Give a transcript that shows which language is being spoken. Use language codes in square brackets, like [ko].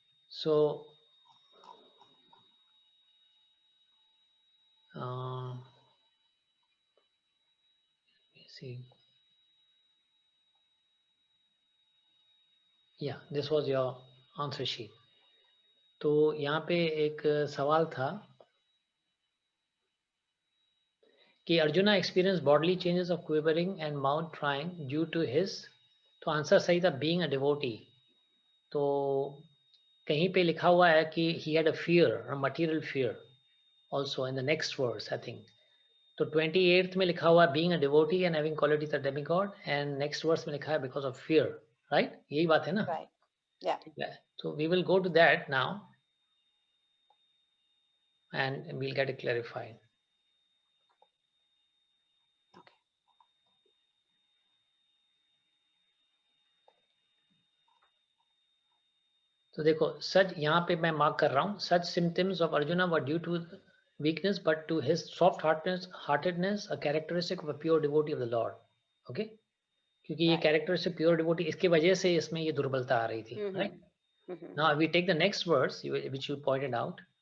[en] So, let me see. Yeah, this was your answer sheet. [hi] तो यहाँ पे एक सवाल था कि [en] Arjuna experience bodily changes of quivering and mouth drying due to his, [hi] तो आंसर सही था [en] being a devotee. [hi] तो कहीं पे लिखा हुआ है कि [en] he had a fear, a material fear also in the next verse, I think. [hi] तो 28th में लिखा हुआ [en] being a devotee and having qualities of demigod, and next verse [hi] में लिखा है [en] because of fear, right? [hi] यही बात है ना? [en] right, yeah. [hi] ठीक है, [en] so we will go to that now and we'll get it clarified. Okay. [hi] तो देखो, सच यहाँ पे मैं मार्क कर रहा हूँ, [en] such symptoms of Arjuna were due to weakness but to his soft heartedness, a characteristic of a pure devotee of the Lord. [hi] Okay? क्योंकि ये [en] Right. characteristic pure devotee, [hi] इसके वजह से इसमें ये दुर्बलता आ रही थी, right? [en] Now we take the next verse which you pointed out.